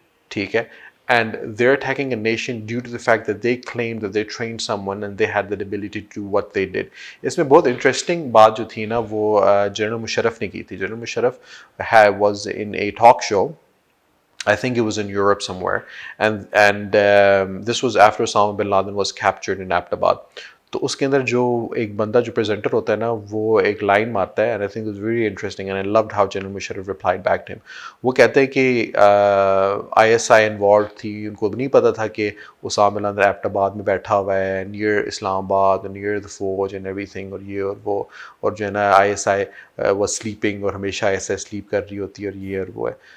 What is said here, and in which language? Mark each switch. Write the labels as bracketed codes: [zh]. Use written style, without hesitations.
[hi] ठीक है, [en] and they're attacking a nation due to the fact that they claimed that they trained someone and they had the ability to do what they did. [hi] इसमें बहुत interesting बात जो थी ना वो जनरल मुशर्रफ ने की थी. [en] General Musharraf was in a talk show. I think it was in Europe somewhere, and this was after Osama bin Laden was captured in Abbottabad. [hi] तो उसके अंदर जो एक बंदा जो प्रेजेंटर होता है ना वो एक लाइन मारता है, [en] And I think it was very interesting and I loved how general Musharraf replied back to him. [hi] वो कहते हैं कि आईएसआई इन्वॉल्व थी, उनको नहीं पता था कि उसामा बिन लादेन एबटाबाद में बैठा हुआ है नियर इस्लामाबाद, नियर द फौज एंड एवरीथिंग, और ये और वो, और जो है ना [en] ISI was sleeping, [hi] और हमेशा आईएसआई स्लीप कर रही होती है, और ये और वो है.